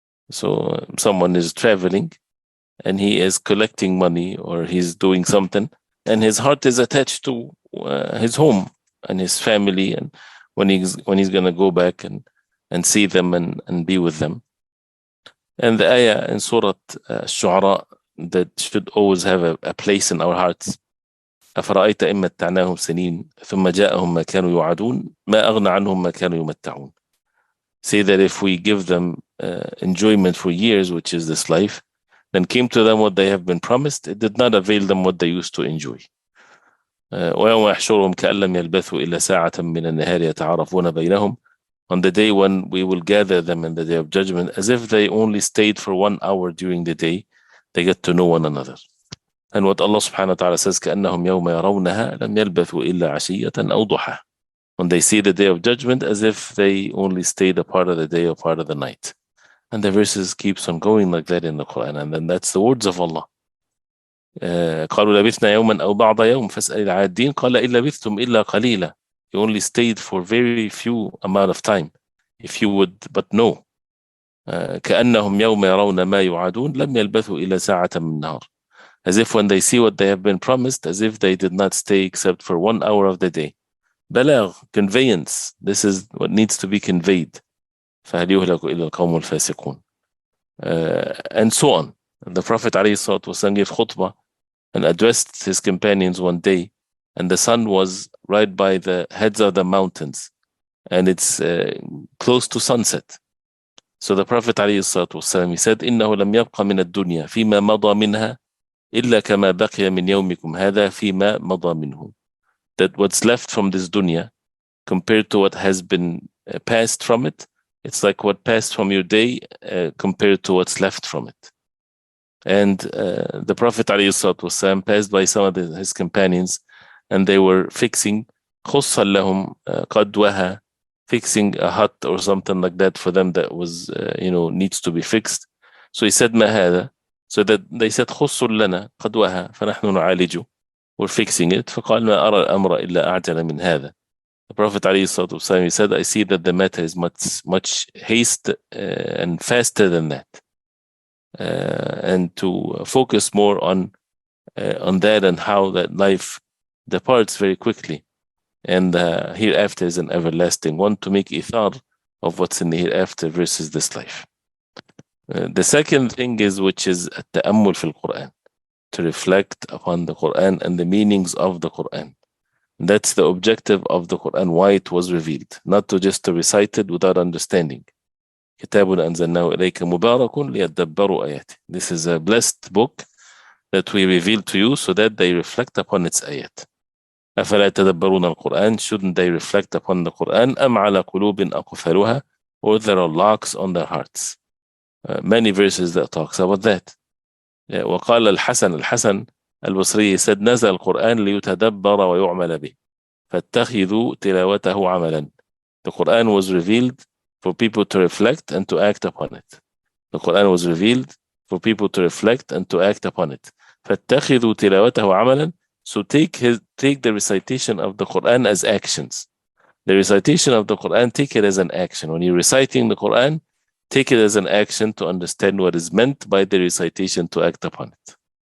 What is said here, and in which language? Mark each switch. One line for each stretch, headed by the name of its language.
English: So someone is traveling and he is collecting money or he's doing something, and his heart is attached to his home and his family, and when he's going to go back and see them and be with them. And the ayah in Surah Ash-Shu'ara that should always have a place in our hearts.
Arabic: أفرأيت إن متعناهم سنين ثم جاءهم ما كانوا يوعدون ما أغنى عنهم ما كانوا يمتعون.
English: Say that if we give them enjoyment for years, which is this life, then came to them what they have been promised, it did not avail them what they used to enjoy.
Arabic: ويوم يحشرهم كأن لم يلبثوا إلا ساعة من النهار يتعارفون بينهم.
English: On the day when we will gather them in the day of judgment, as if they only stayed for 1 hour during the day, they get to know one another. And what Allah subhanahu wa ta'ala says,
Arabic: كأنهم يوم يرونها لم يلبثوا إلا عشية أو ضحى.
English: When they see the day of judgment, as if they only stayed a part of the day or part of the night. And the verses keeps on going like that in the Quran. And then that's the words of Allah.
Arabic: قالوا لبثنا يوما أو بعض يوم فاسأل العادين قال إن لبثتم إلا قليلا.
English: You only stayed for very few amount of time. If you would but know.
Arabic: كأنهم يوم يرون ما يوعدون لم يلبثوا إلا ساعة من نهار.
English: As if when they see what they have been promised, as if they did not stay except for 1 hour of the day. بلاغ, conveyance. This is what needs to be conveyed.
Arabic: فهل يهلك إلا القوم الفاسقون.
English: And so on. The Prophet ﷺ gave khutbah and addressed his companions one day, and the sun was right by the heads of the mountains, and it's close to sunset. So the Prophet ﷺ, he said,
Arabic: إنه لم يبقى من الدنيا فيما مضى منها إلا كما بقي من يومكم هذا فيما مضى منه.
English: That what's left from this dunya compared to what has been passed from it, it's like what passed from your day compared to what's left from it. And the Prophet ﷺ passed by some of his companions, and they were fixing
Arabic: خُصًّا لهم قدوها,
English: fixing a hut or something like that for them that was needs to be fixed. So he said
Arabic: ما هذا.
English: So that they said
Arabic: خُصٌّ لنا قدوها فنحن نعالجه.
English: We're fixing it.
Arabic: فقال ما أرى الأمر إلا أعجل من هذا.
English: The Prophet ﷺ, he said, I see that the matter is much haste and faster than that. And to focus more on that and how that life departs very quickly. And hereafter is an everlasting one, to make ithar of what's in the hereafter versus this life. The second thing is, which is at-ta'ammul fil Quran, to reflect upon the Quran and the meanings of the Quran. That's the objective of the Quran, why it was revealed, not to just to recite it without understanding.
Arabic: كتاب أنزلناه إليك مبارك ليدبروا آياته.
English: This is a blessed book that we reveal to you so that they reflect upon its ayat.
Arabic: أفلا يتدبرون القرآن,
English: shouldn't they reflect upon the Quran?
Arabic: أم على قلوب أقفالها,
English: or there are locks on their hearts. Many verses that talks about that.
Arabic: وقال الحسن البصري said نزل القرآن ليتدبر ويعمل به فاتخذوا تلاوته عملا.
English: The Quran was revealed for people to reflect and to act upon it. The Quran was revealed for people to reflect and to act upon it.
Arabic: فاتخذوا تلاوته عملا.
English: So take the recitation of the Quran as actions. The recitation of the Quran, take it as an action. When you're reciting the Quran, take it as an action to understand what is meant by the recitation, to act upon it.